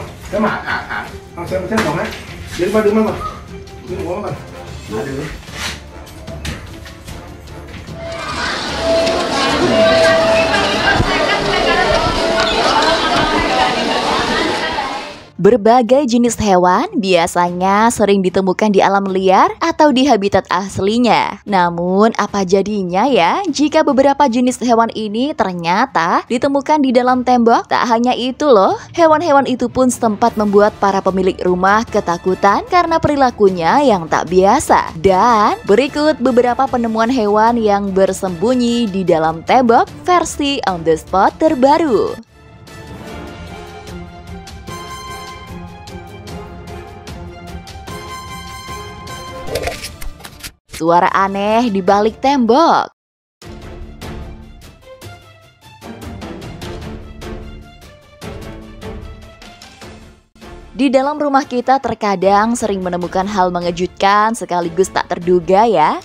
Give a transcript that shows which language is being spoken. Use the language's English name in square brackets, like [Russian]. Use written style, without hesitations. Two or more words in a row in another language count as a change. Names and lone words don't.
[Vietnamese] Cái mà xem còn á. Đứng mà. Đứng ngủ mà. Được. [Indonesian] Berbagai jenis hewan biasanya sering ditemukan di alam liar atau di habitat aslinya. Namun, apa jadinya ya jika beberapa jenis hewan ini ternyata ditemukan di dalam tembok? Tak hanya itu loh, hewan-hewan itu pun sempat membuat para pemilik rumah ketakutan karena perilakunya yang tak biasa. Dan berikut beberapa penemuan hewan yang bersembunyi di dalam tembok versi on the spot terbaru. Suara aneh di balik tembok. Di dalam rumah kita terkadang sering menemukan hal mengejutkan sekaligus tak terduga ya.